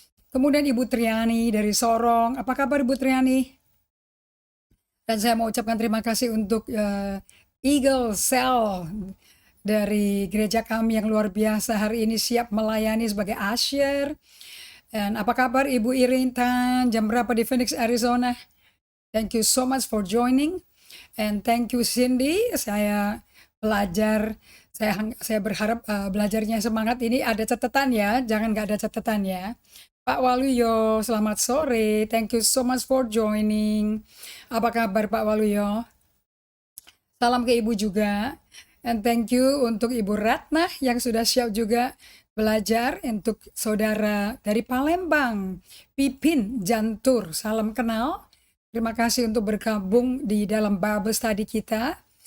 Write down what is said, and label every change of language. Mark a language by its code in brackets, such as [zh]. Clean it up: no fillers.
[id] Kemudian Ibu Triani dari Sorong. Apa kabar Ibu Triani? Dan saya mau ucapkan terima kasih untuk Eagle Cell dari gereja kami yang luar biasa hari ini siap melayani sebagai usher. Dan apa kabar Ibu Irin Tan? Jam berapa di Phoenix, Arizona? [en] Thank you so much for joining. And thank you [id] Cindy. Saya belajar, saya berharap belajarnya semangat. Ini ada catatan ya, jangan nggak ada catatan ya. Pak Waluyo, selamat sore. [en] Thank you so much for joining. [id] Apa kabar Pak Waluyo? Salam ke Ibu juga. [en] And thank you [id] untuk Ibu Ratna yang sudah siap juga belajar. Untuk saudara dari Palembang, Pipin Jantur, salam kenal. Terima kasih untuk bergabung di dalam Bible Study kita.